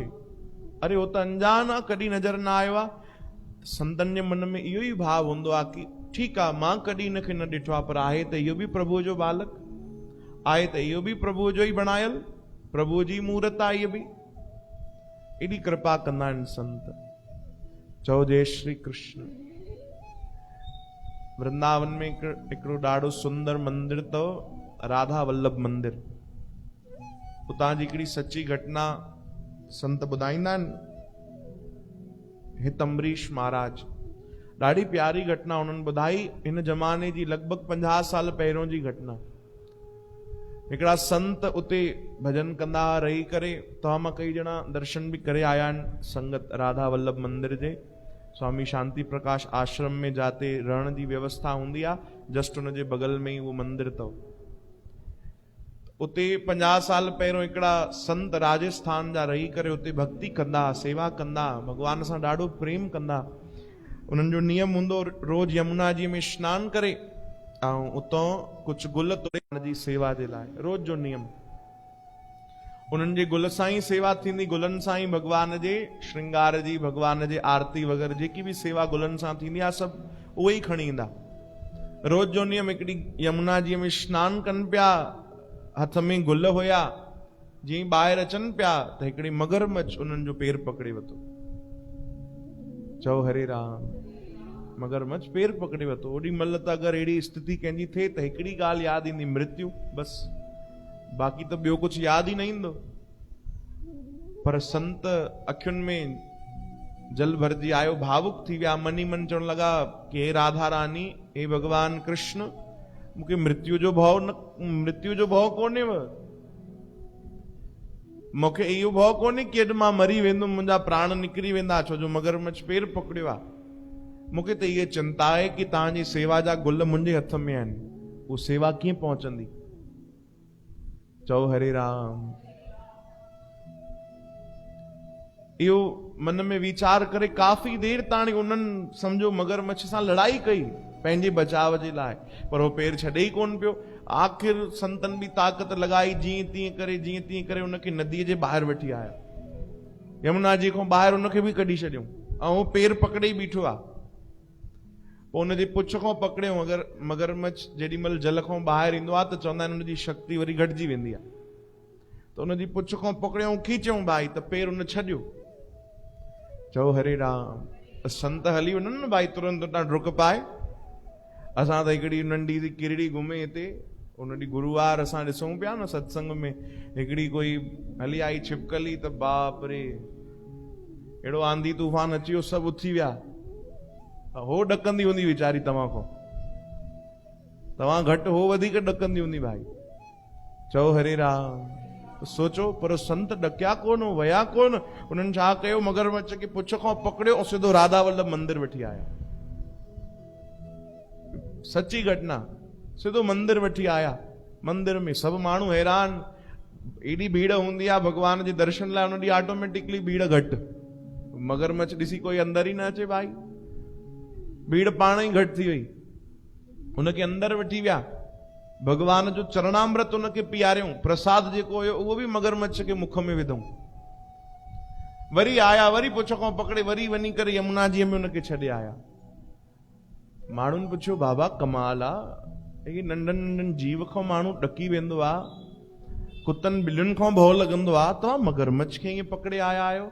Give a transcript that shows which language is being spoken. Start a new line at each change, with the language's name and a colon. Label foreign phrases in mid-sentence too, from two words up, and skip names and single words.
Sindhi: अरे हो त अनजान आहे, कॾहिं नज़र न आयो आहे, संतन जे मन में इहो ई भाव हूंदो आहे कि ठीकु आहे, मां कॾहिं हिनखे न ॾिठो आहे, पर आहे त इहो बि प्रभु जो बालक, आहे त इहो बि प्रभु जो ई बणायल, प्रभु जी मूर्त आहे, इहो बि एॾी कृपा कंदा आहिनि संत। चओ जय श्री कृष्ण। वृंदावन में हिकिड़ो ॾाढो सुंदर मंदिर अथव, राधा वल्लभ मंदिर। उतां जी हिकिड़ी सची घटना संत ॿुधाईंदा आहिनि। हित अम्बरीश महाराज, ॾाढी प्यारी घटना उन्हनि ॿुधाई, हिन ज़माने जी लॻभॻि 50 साल पहिरियों जी घटना। हिकिड़ा संत उते भजन कंदा रही करे, तव्हां मां कई ॼणा दर्शन बि करे आया आहिनि संगत राधा वल्लभ मंदिर जे। स्वामी शांति प्रकाश आश्रम में जाते रहण जी व्यवस्था हूंदी आहे, जस्ट उन जे बगल में ई उहो मंदिर अथव। उते 50 साल पहिरियों हिकिड़ा संत राजस्थान जा रही करे उते भक्ति कंदा, सेवा कंदा, भगवान सां ॾाढो प्रेम कंदा। उन्हनि जो नियम हूंदो रोज यमुना जी में स्नान करे ऐं उतां कुझु गुल तोड़े उन जी सेवा जे लाइ, रोज जो नियम। उन्हनि जे गुल सां ई सेवा थींदी, गुलनि सां ई भगवान जे श्रृंगार जी, भगवान जे आरती वग़ैरह जेकी बि सेवा गुलनि सां थींदी आहे, सभु उहे ई खणी ईंदा। रोज जो नियम, हिकिड़ी यमुना जी में स्नान कनि पिया, हथ में गुल हुया, जीअं ॿाहिरि अचनि पिया त हिकिड़ी मगरमच्छ उन्हनि जो पेर पकड़े वरितो। चओ हरे राम। मगरमच्छ पेर पकड़े वरितो। ओॾी महिल त अगरि अहिड़ी स्थिति कंहिंजी थिए त हिकिड़ी ॻाल्हि यादि ईंदी, मृत्यु, बसि, बाक़ी त ॿियो कुझु यादि ई न ईंदो। पर संत अखियुनि में जल भरजी आयो, भावुक थी विया, मनी मन चवण लॻा कि हे राधा रानी, हे भगवान कृष्ण, मूंखे मृत्यु जो भउ कोन्हेव, मूंखे इहो भउ कोन्हे कि अॼु मां मरी वेंदुमि, मुंहिंजा प्राण निकिरी वेंदा, छो जो मगरमच्छ पेर पकड़ियो आहे। मूंखे त इहा चिंता आहे कि तव्हांजी सेवा जा गुल मुंहिंजे हथ में आहिनि, उहा सेवा कीअं पहुचंदी। चओ हरे राम। इहो मन में वीचार करे काफ़ी देर ताणी उन्हनि सम्झो मगरमच्छ सां लड़ाई कई पंहिंजे बचाव जे लाइ, पर उहो पेर छॾे ई कोन पियो। आख़िर संतन बि ताक़त लॻाई, जीअं तीअं करे उनखे नदीअ जे ॿाहिरि वठी आया, यमुना जी खां ॿाहिरि उनखे बि कढी छॾियऊं, ऐं उहो पेर पकड़े ई बीठो आहे। पोइ हुनजे पुछ खां पकड़ियऊं। अगरि मगरमच्छ जेॾीमहिल जल खां ॿाहिरि ईंदो आहे त चवंदा आहिनि हुनजी शक्ति वरी घटिजी वेंदी आहे, त हुनजी पुछ खां पकड़ियऊं, खीचऊं भाई, त पेर हुन छॾियो। चओ हरे राम। संत हली वञनि न भाई, तुरंत उतां डुक पाए, असां त हिकिड़ी नंढी सी किरड़ी घुमे हिते, उन ॾींहुं गुरुवार असां ॾिसूं पिया न सत्संग में, हिकिड़ी कोई हली आई छिपकली, त बाप रे अहिड़ो आंधी तूफान अची वियो, सभु उथी विया। हो ॾकंदी हूंदी वीचारी तव्हां खां, तव्हां घटि हो वधीक ॾकंदी हूंदी भाई। चओ हरे राम। सोचो, पर संत ॾकिया कोन, वया कोन। उन्हनि छा कयो, मगरमच्छ खे पुछ खां पकड़ियो ऐं सिधो राधा वल्लभ मंदिर वठी आया। सची घटना, सिधो मंदिर वठी आया। मंदिर में सभु माण्हू हैरान, एॾी भीड़ हूंदी आहे भगवान जे दर्शन लाइ, उन ॾींहुं ऑटोमेटिकली भीड़ घटि। मगरमच्छ ॾिसी कोई अंदर ही न अचे भाई, भीड़ पाण ई घटि थी वई। उनखे अंदर वठी विया, भगवान जो चरणामृत उनखे पीआरियूं, प्रसाद जेको हुयो उहो बि मगरमच्छ के मुख में विधऊं। वरी आया, वरी पुछ खां पकड़े वरी वञी करे यमुना जी में उनखे छॾे आया। माण्हुनि पुछियो, बाबा कमाल आहे, ही नंढनि नंढनि जीव खां माण्हू ॾकी वेंदो आहे, कुतनि ॿिलियुनि खां भउ लॻंदो आहे, तव्हां मगरमच्छ खे ईअं पकड़े आया आहियो।